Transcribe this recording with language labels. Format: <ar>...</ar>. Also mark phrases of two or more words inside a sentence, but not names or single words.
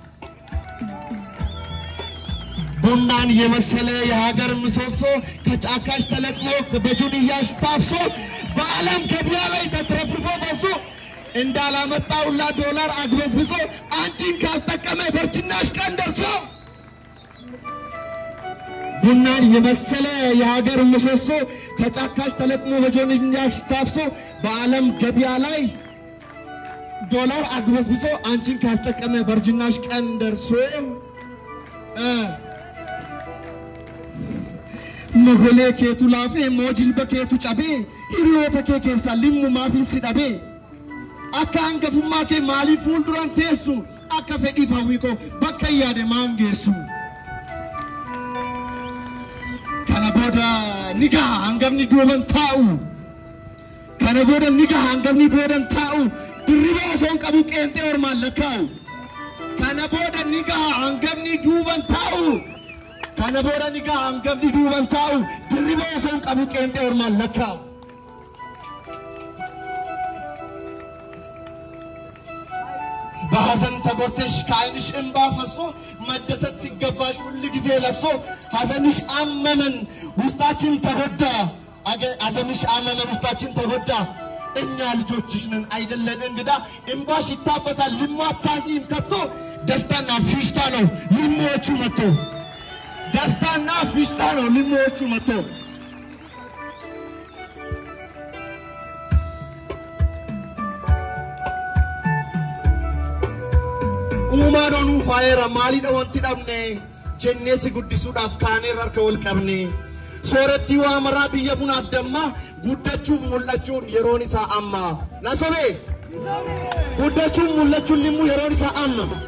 <am>ቡናን የመሰለ የሀገር ምሰሶ ከጫካሽ ተለቅሞ በጁንያሽ ታፍሶ በዓለም ገበያ ላይ ተትረፍርፎ ፈሶ እንዳላመጣውላ ዶላር አግበስብሶ አንቺን ካልጠቀመ በርጅናሽ ቀን ደርሶ ቡናን የመሰለ የሀገር ምሰሶ ከጫካሽ ተለቅሞ በጁንያሽ ታፍሶ በዓለም ገበያ ላይ ዶላር አግበስብሶ አንቺን ካልጠቀመ በርጅናሽ ቀን ደርሶ</am> <om>Mogole keetu laafe moojilba keetu cabee hiriyoota kee keessa limmu maafiin si dhabee akka hangafummaa kee maaliif fuulduran teessu akka fedhiif hawwii bakka yaade maan geessu kana booda nigaa hangafni duuban taa'u kana booda nigaa hangafni boodan taa'u dirriba osoon qabu qeenxee ormaan lakkaa'u kana booda nigaa hangafni duuban taa'u kana booda nigaa hangafni duuban taa'u dirriba osoon qabu qeenxee ormaan lakkaa'u</om> <am>በሐዘን ተጎርተሽ ከዓይንሽ እንባ ፈሶ መደሰት ሲገባሽ ሁሉ ጊዜ ለቅሶ ሐዘንሽ አመመን ውስጣችን ተጎዳ ሐዘንሽ አመመን ውስጣችን ተጎዳ እኛ ልጆችሽ ነን አይደለን እንግዳ እንባሽ ይታበሳል ልማታዝኒም ከቶ ደስታና ፊሽታ ነው ልሞቹ መጥቶ ደስታና ፊሽታ ነው ልሞቹ መጥቶ</am> <om>umaadonu faayera maaliidha wanti dhabne jenneesi guddisuudhaaf kaanee harka wal qabne sooretti waa maraa biyya bunaaf damma guddachuuf mul'achuun yeroon isaa amma nasobe guddachuuf mul'achuun limmu yeroon isaa amma</om>